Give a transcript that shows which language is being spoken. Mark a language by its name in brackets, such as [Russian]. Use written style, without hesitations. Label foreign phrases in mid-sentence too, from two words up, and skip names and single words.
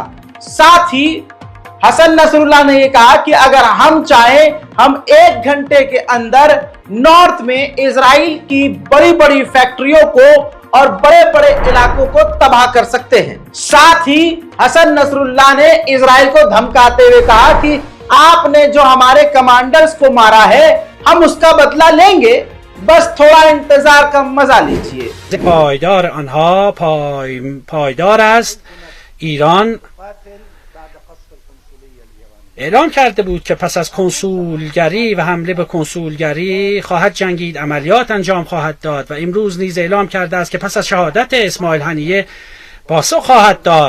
[Hindi] साथ ही हसन नसरुल्लाह ने यह कहा कि अगर हम चाहें हम 1 घंटे के अंदर नॉर्थ में इजराइल की बड़ी बड़ी फैक्ट्रियों को और बड़े बड़े इलाकों को तबाह कर सकते हैं। साथ ही हसन नसरुल्लाह ने इजराइल को धमकाते हुए कहा कि आपने जो हमारे कमांडर्स को मारा है हम उसका बदला लेंगे, बस थोड़ा इंतजार का मजा लीजिए। [Persian] پایدار آنها پایدار است. ایران اعلام کرده بود که پس از کنسولگری و حمله به کنسولگری خواهد جنگید، عملیات انجام خواهد داد و امروز نیز اعلام کرده است که پس از شهادت اسماعیل هنیه پاسخ خواهد داد.